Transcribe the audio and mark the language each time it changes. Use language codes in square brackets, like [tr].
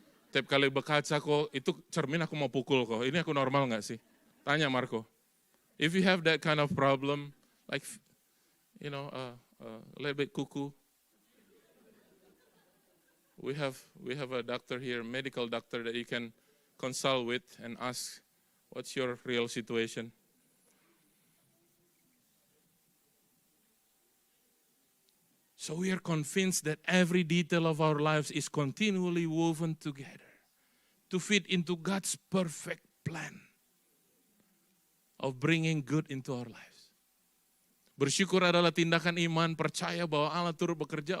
[id] Tiap kali berkaca kok, itu cermin aku mau pukul kok, ini aku normal nggak sih? Tanya Marco. [en] If you have that kind of problem, like, a little bit cuckoo, we have a doctor here, medical doctor that you can consult with and ask, what's your real situation? So we are convinced that every detail of our lives is continually woven together to fit into God's perfect plan of bringing good into our lives. [id] Bersyukur adalah tindakan iman, percaya bahwa Allah turut bekerja.